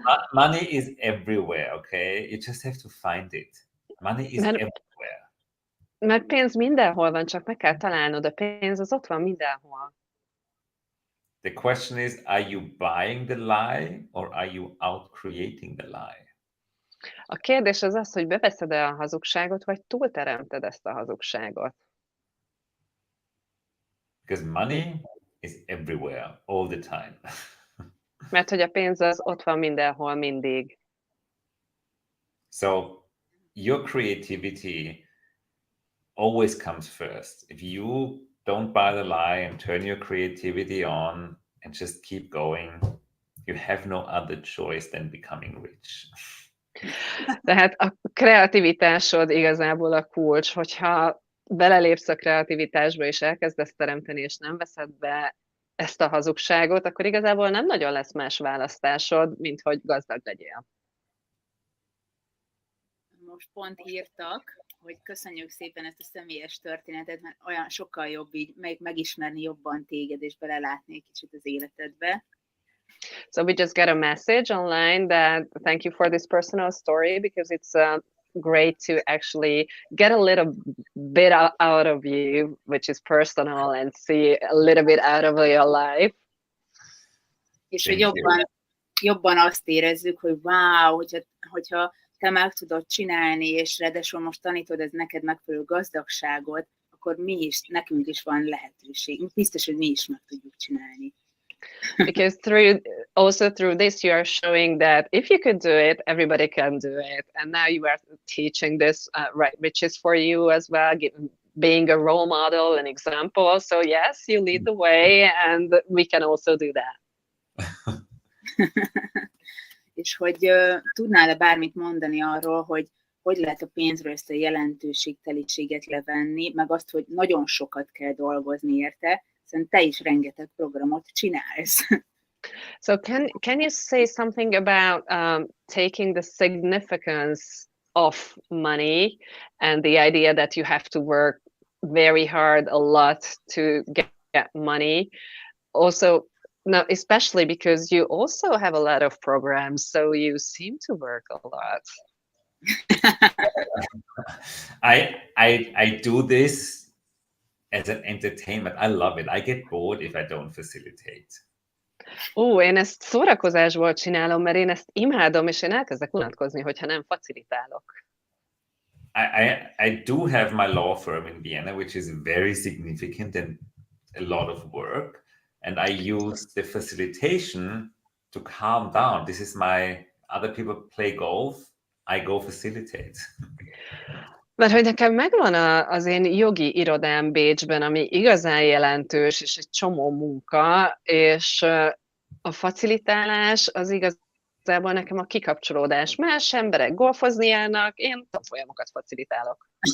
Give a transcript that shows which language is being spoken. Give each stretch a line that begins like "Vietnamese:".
English: Money is everywhere, okay? You just have to find it. Money is everywhere.
Hungarian: Mert pénz mindenhol van, csak meg kell találnod, a pénz az ott van mindenhol.
English: The question is, are you buying the lie, or are you out creating the lie?
Hungarian: A kérdés az az, hogy beveszed-e a hazugságot, vagy túlteremted ezt a hazugságot.
English: Because money is everywhere, all the time.
Hungarian: Mert hogy a pénz az ott van mindenhol, mindig.
English: So your creativity always comes first. If you don't buy the lie and turn your creativity on and just keep going, you have no other choice than becoming rich.
Hungarian: Tehát a kreativitásod igazából a kulcs, hogyha belelépsz a kreativitásba és elkezdesz teremteni, és nem veszed be ezt a hazugságot, akkor igazából nem nagyon lesz más választásod, mint hogy gazdag legyél. Most pont írtak, hogy köszönjük szépen ezt a személyes történetet, mert olyan sokkal jobb így megismerni jobban téged, és belelátni egy kicsit az életedbe.
English: So we just got a message online that thank you for this personal story, because it's great to actually get a little bit out of you, which is personal, and see a little bit out of your life.
Hungarian: És hogy jobban azt érezzük, hogy wow, hogyha te meg tudod csinálni, és ráadásul most tanítod ez neked megfelelő gazdagságot, akkor nekünk is van lehetőség. Biztos, hogy mi is meg tudjuk csinálni.
English: Because through this you are showing that if you could do it, everybody can do it. And now you are teaching this, right, which is for you as well, being a role model, an example. So yes, you lead the way, and we can also do that.
Hungarian: És hogy tudnál-e bármit mondani arról, hogy lehet a pénzről ezt a jelentőségteliséget levenni, meg azt, hogy nagyon sokat kell dolgozni érte, hiszen te is rengeteg programot csinálsz.
English: So can you say something about taking the significance of money and the idea that you have to work very hard a lot to get money? Also, no, especially because you also have a lot of programs, so you seem to work a lot. I do this as an entertainment. I love it. I get bored if I don't facilitate.
Hungarian: Én ezt szórakozásból csinálom, mert én ezt imádom, és én elkezdek unatkozni, hogyha nem facilitálok.
English: I do have my law firm in Vienna, which is very significant and a lot of work. And I use the facilitation to calm down. This is other people play golf, I go facilitate.
Hungarian: Mert hogy nekem megvan az én jogi irodám Bécsben, ami igazán jelentős, és egy csomó munka, és A facilitálás az igazából nekem a kikapcsolódás. Más emberek golfozni járnak, én tanfolyamokat facilitálok.